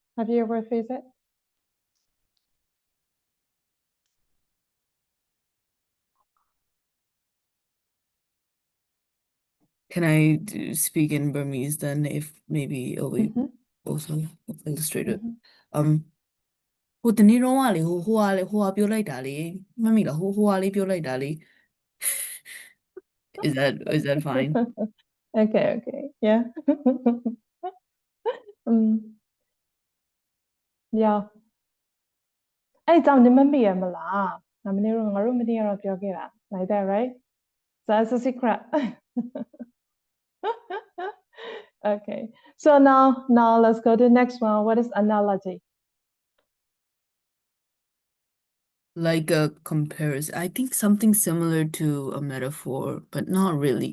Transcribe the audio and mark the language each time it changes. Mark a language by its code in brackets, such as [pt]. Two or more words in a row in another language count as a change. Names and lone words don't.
[en] Have you ever faced it? Can I speak in Burmese then, if maybe it'll be Mhm. also illustrated? Mhm. [my] Um, ဟိုတနေ့တော့ကလေဟိုကပြောလိုက်တာလေမှတ်မိလားဟိုကလေးပြောလိုက်တာလေ [en] is that fine? Okay, yeah. Yeah. [my] အဲ့ကြောင့်နင်မမေ့ရမလားငါမနေ့တော့ငါတို့မနေ့ကတော့ပြောခဲ့တာ [en] like that, right? So that's a secret. Okay, so now let's go to the next one. What is analogy? Like a comparison. I think something similar to a metaphor, but not really.